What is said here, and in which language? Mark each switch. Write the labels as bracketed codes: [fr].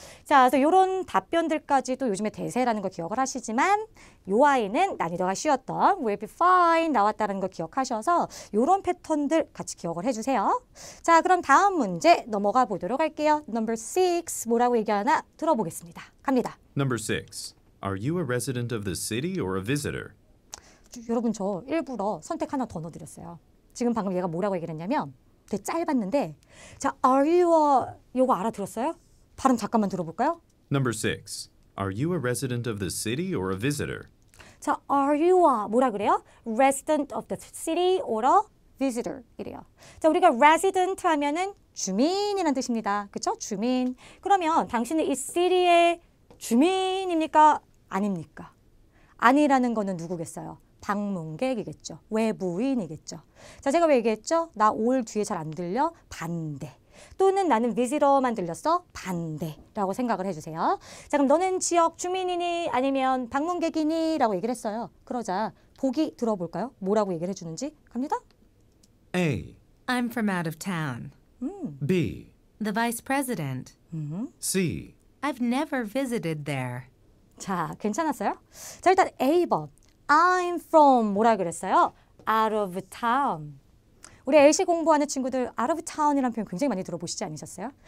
[ko] 자, 그래서 이런 답변들까지도 요즘에 대세라는 거 기억을 하시지만 요 아이는 난이도가 쉬웠던 will be fine 나왔다는 거 기억하셔서 이런 패턴들 같이 기억을 해주세요. 자, 그럼 다음 문제 넘어가 보도록 할게요. Number 6 뭐라고 얘기하나 들어보겠습니다. 갑니다. [en] Number 6. Are you a resident of the city or a visitor? [ko] 여러분 저 일부러 선택 하나 더 넣어드렸어요. 지금 방금 얘가 뭐라고 얘기를 했냐면 되게 짧았는데 자, [en] are you a [ko] 요거 알아들었어요? 발음 잠깐만 들어볼까요? [en] Number 6. Are you a resident of the city or a visitor? [ko] 자, [en] are you a [ko] 뭐라 그래요? [en] resident of the city or a visitor [ko] 이래요. 자, 우리가 resident 하면은 주민이라는 뜻입니다. 그렇죠? 주민. 그러면 당신은 이 city의 주민입니까? 아닙니까? 아니라는 거는 누구겠어요? 방문객이겠죠. 외부인이겠죠. 자, 제가 왜 얘기했죠? 나 올 뒤에 잘 안 들려? 반대. 또는 나는 visitor만 들렸어? 반대라고 생각을 해주세요. 자, 그럼 너는 지역 주민이니 아니면 방문객이니? 라고 얘기를 했어요. 그러자 보기 들어볼까요? 뭐라고 얘기를 해주는지 갑니다. [en] A. I'm from out of town. B. The vice president. C. I've never visited there. [ko] 자, 괜찮았어요? 자, 일단 A번. [en] I'm from [ko] 뭐라 그랬어요? [en] out of town. [ko] 우리 LC 공부하는 친구들 out of town이라는 표현 굉장히 많이 들어보시지 않으셨어요?